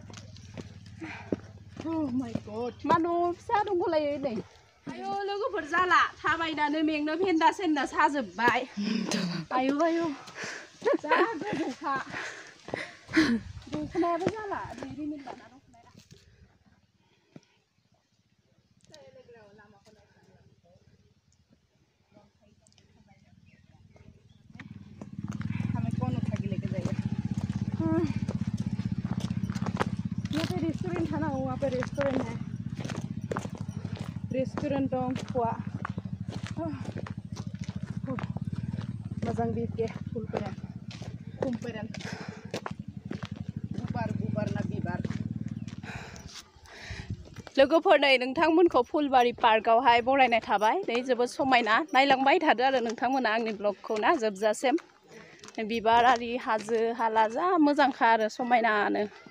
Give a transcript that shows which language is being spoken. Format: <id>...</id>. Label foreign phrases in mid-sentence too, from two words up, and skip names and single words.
<brx>मानु फिसा दंखलायो नै आयु लोगोफोर जाला थाबायनानै मेंनो फेन्दा सेन्दा साजोबबाय आयु जा गोजौखा दख'नायाबो जाला रिमिल लाना दख'नाया</brx> <hi>यहाँ पे रेस्टोरेंट था ना वहाँ पे रेस्टोरेंट है रेस्टोरेंट दं हुआ</hi> <brx>मोजां बिके फुलफोरा खुमफोरा गुबार ना बिबार लोगोफोर नै नोंथांमोनखौ फुलबारि पार्कआवहाय बरायनाय थाबाय नै जोबोद समायना नायलांबाय थादो आरो नोंथांमोना आंनि ब्लगखौ ना जोबजासिम बिबार आरि हाजो हाला जा मोजांखा आरो समायनानो</brx>